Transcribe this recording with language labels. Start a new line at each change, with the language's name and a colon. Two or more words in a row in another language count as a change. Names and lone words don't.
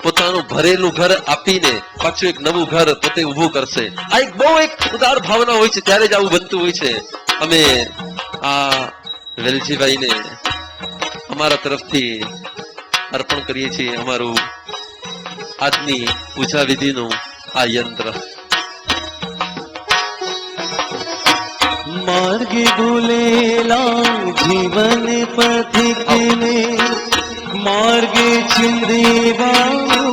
Gujarati: પોતાનું ભરેલું ઘર આપીને પાછું એક નવું ઘર પોતે ઊભું કરશે. આ એક બહુ એક ઉદાર ભાવના હોય છે, ત્યારે જ આવું બનતું હોય છે. અમે આ વેલજીભાઈને અમારા તરફથી અર્પણ કરીએ છીએ અમારું આજની પૂજા વિધિનું આ યંત્ર. માર્ગે ભૂલેલા જીવન પથિક મેં માર્ગે છિંદેવા